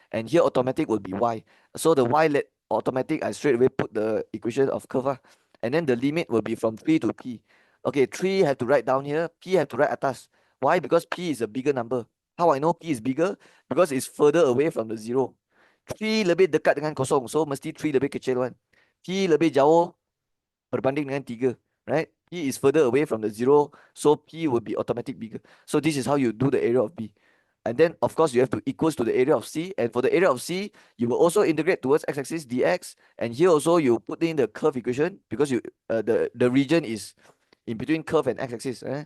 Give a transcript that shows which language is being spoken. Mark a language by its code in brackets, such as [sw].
[en] And here automatic will be y. So the y let automatic, I straight away put the equation of curve. And then the limit will be from 3 to p. Okay, 3 have to write down here. P have to write atas. Why? Because p is a bigger number. How I know p is bigger? Because it's further away from the 0. [ms] 3 lebih dekat dengan kosong. So mesti 3 lebih kecil kan. P lebih jauh berbanding dengan 3. [en] Right? P is further away from the 0. So P will be automatic bigger. So this is how you do the area of B. And then, of course, you have to equals to the area of C. And for the area of C, you will also integrate towards x-axis dx. And here also, you put in the curve equation because the region is in between curve and x-axis.